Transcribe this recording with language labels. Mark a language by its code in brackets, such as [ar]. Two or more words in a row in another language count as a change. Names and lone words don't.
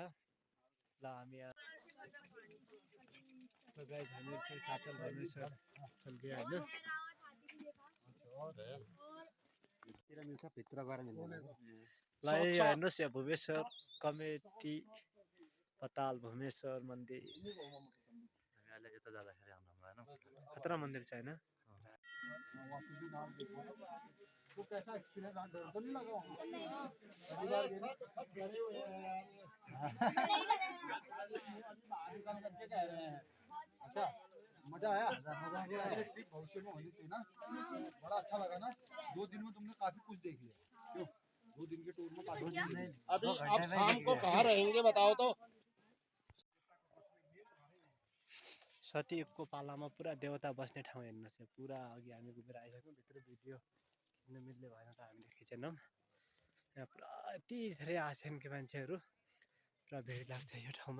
[ne] ल हामी गाइज हामी चाहिँ पातल भुवेश्वर चल्कियो होइन। ल हेर्नुहोस् यहाँ भुवेश्वर कमेटी पताल भुवेश्वर मन्दिर खतरा मन्दिर छ होइन। [hi] अच्छा मजा आया भविष्य में होनी चाहिए ना। बड़ा अच्छा लगा ना। 2 दिन में तुमने काफी कुछ देख लिया। क्यों 2 दिन के टूर में काफी अभी आप शाम को कहाँ रहेंगे बताओ तो। [ne] सतीको पालामा पुरा देवता बस्ने ठाउँ हेर्नुहोस्। पुरा अघि हामी घुमेर आइसक्यौँ। भित्र भिडियो खिच्न मिल्ने भएन त हामीले खिचेनौँ। यहाँ पुरा यति धेरै आछन् कि मान्छेहरू, पुरा भिड लाग्छ यो ठाउँमा।